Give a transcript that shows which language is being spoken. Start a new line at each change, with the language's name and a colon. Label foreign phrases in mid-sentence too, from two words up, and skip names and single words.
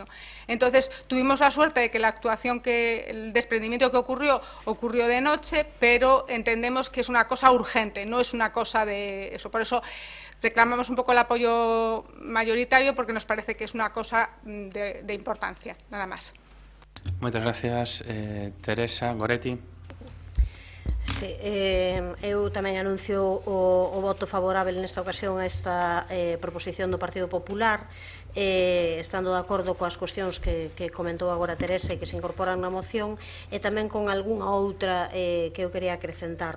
Spanish: Entonces, tuvimos la suerte de que la actuación, el desprendimiento que ocurrió de noche, pero entendemos que es una cosa urgente, no es una cosa de eso. Por eso reclamamos un poco el apoyo mayoritario, porque nos parece que es una cosa de importancia, nada más.
Galician: Moitas gracias, Teresa. Goretti. Sí, eu tamén anuncio o voto favorável nesta ocasión a esta proposición do Partido Popular, estando de acordo coas cuestións que comentou agora Teresa e que se incorporan na moción, e tamén con algunha outra que eu quería acrecentar.